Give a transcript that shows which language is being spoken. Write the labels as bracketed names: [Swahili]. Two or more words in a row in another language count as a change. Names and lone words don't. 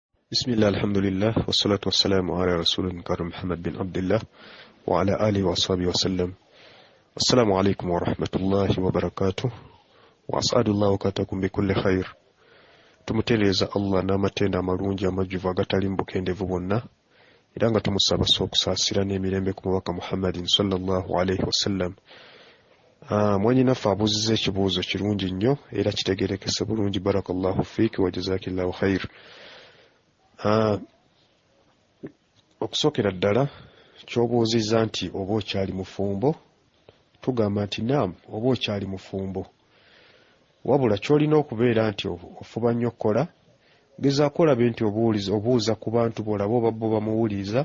[Arabic] بسم الله الحمد لله والصلاة والسلام على رسول الكريم محمد بن عبد الله وعلى آله وصحبه وسلم. السلام عليكم ورحمة الله وبركاته وأسعد الله وكاتكم بكل خير. [Ganda] tumutereeza Allah n'amatenda amalungi amajjuvu agatali mbukendevu bonna era nga tumusaba okusaasira n'emirembe ku mubaka Muhammadin [Arabic] صلى الله عليه وسلم. [Ganda] Mwenye naffe abuuzizza ekibuuzo kirungi nnyo era kitegeerekese bulungi. [Arabic] بارك الله فيك وجزاك الله خير. [Ganda] Okusookera ddala ky'obuuzizza nti oba okyali mufumbo, tugamba nti naam, oba okyali mufumbo, wabula ky'olina okubeera nti ofuba nnyo okukola, gezaako olabe nti obuuza ku bantu b'olaba oba bo bamuwuliza.